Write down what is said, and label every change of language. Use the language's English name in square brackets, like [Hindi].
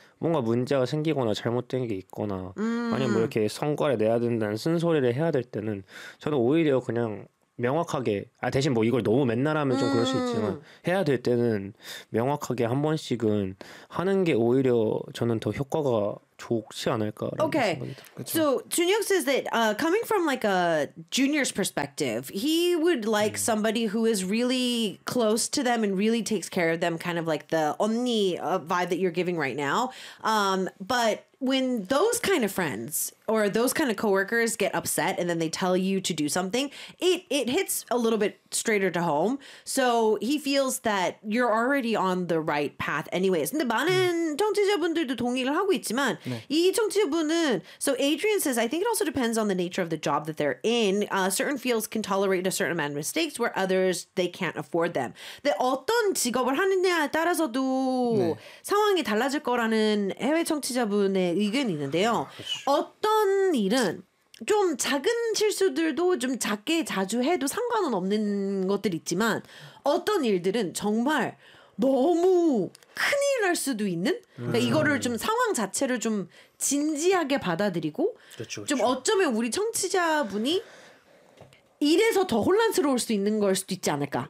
[Korean] 뭔가 문제가 생기거나 잘못된 게 있거나 아니면 뭐 이렇게 성과를 내야 된다는 쓴소리를 해야 될 때는 저는 오히려 그냥 명확하게 대신 뭐 이걸 너무 맨날 하면 좀 그럴 수 있지만 해야 될 때는 명확하게 한 번씩은 하는 게 오히려 저는 더 효과가 좋지 않을까라는 [English] okay. [Korean] 생각이 들어요. [English] So, Junhyuk says that coming from like a junior's perspective, he would like somebody who is really close to them and really takes care of them, kind of like the 언니 vibe that you're giving right now. But when those kind of friends or those kind of coworkers get upset and then they tell you to do something, it hits a little bit straighter to home. So he feels that you're already on the right path anyways. [Korean] 근데 많은 청취자분들도 동의를 하고 있지만 네. 이 청취자분은 [English] So Adrian says, I think it also depends on the nature of the job that they're in. Certain fields can tolerate a certain amount of mistakes where others, they can't afford them. [Korean] 근데 어떤 직업을 하느냐에 따라서도 네. 상황이 달라질 거라는 해외 청취자분의 의견이 있는데요. 어떤 일은 좀 작은 실수들도 좀 작게 자주 해도 상관은 없는 것들 있지만 어떤 일들은 정말 너무 큰일 날 수도 있는 그러니까 이거를 좀 상황 자체를 좀 진지하게 받아들이고 그렇죠, 그렇죠. 좀 어쩌면 우리 청취자분이 이래서 더 혼란스러울 수 있는 걸 수도 있지 않을까.